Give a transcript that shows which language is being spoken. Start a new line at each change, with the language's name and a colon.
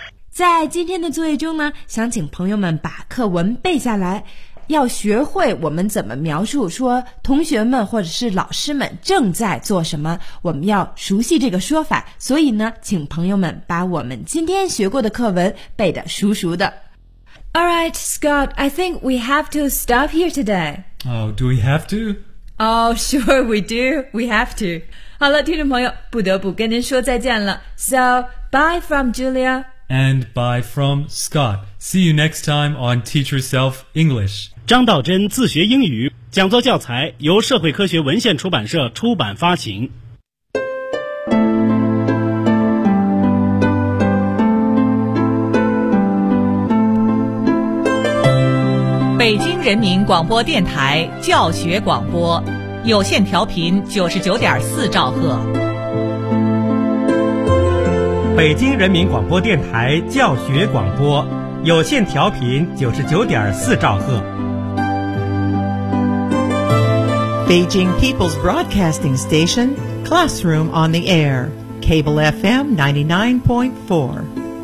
Chinese: 在今天的作业中呢，想请朋友们把课文背下来，要学会我们怎么描述说同学们或者是老师们正在做什么，我们要熟悉这个说法，所以呢，请朋友们把我们今天学过的课文背得熟熟的。
English: All right, Scott, I think we have to stop here today. Oh, do we have to? Oh, sure, we do. We have to.
Chinese: 好了，听众朋友，不得不跟您说再见了。
English: So, bye from Julia. And bye from Scott. See you next time on Teach Yourself English.
Chinese: 张道真自学英语讲座教材由社会科学文献出版社出版发行。北京人民广播电台教学广播，有线调频99.4兆赫。北京人民广播电台教学广播，有线调频99.4兆赫。
English: Beijing People's Broadcasting Station, Classroom on the Air, Cable FM 99.4.